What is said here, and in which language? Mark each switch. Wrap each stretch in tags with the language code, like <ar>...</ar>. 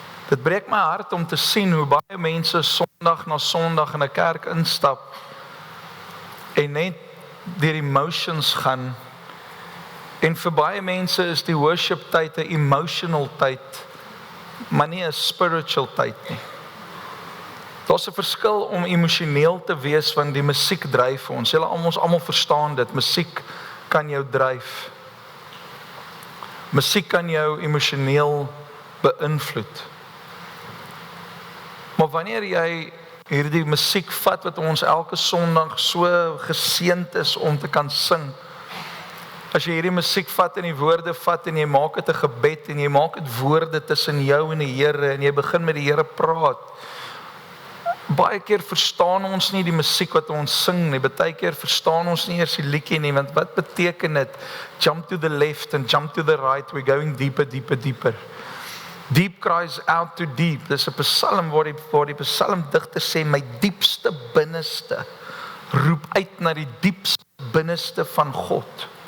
<af>Dit breek my hart om te sien hoe baie mense Sondag na Sondag in 'n kerk instap en net deur die motions gaan. En vir baie mense is die worship tyd 'n emotional tyd, maar nie 'n spiritual tyd nie. Daar's 'n verskil om emosioneel te wees want die musiek dryf ons. Ons almal verstaan dit. Musiek kan jou dryf. Musiek kan jou emosioneel beïnvloed. Maar wanneer jy hierdie musiek vat wat ons elke Sondag so geseënd is om te kan sing, as jy hierdie musiek vat en die woorde vat en jy maak dit 'n gebed en jy maak dit woorde tussen jou en die Here en jy begin met die Here praat, baie keer verstaan ons nie die musiek wat ons sing nie. Baie keer verstaan ons nie eers die liedjie nie, want wat beteken dit?</af> <en>Jump to the left and jump to the right, we're going deeper. Deep cries out to deep.</en> <af>Dis 'n psalm waar die psalmdigter sê, my diepste binneste roep uit na die diepste binneste van God.</af>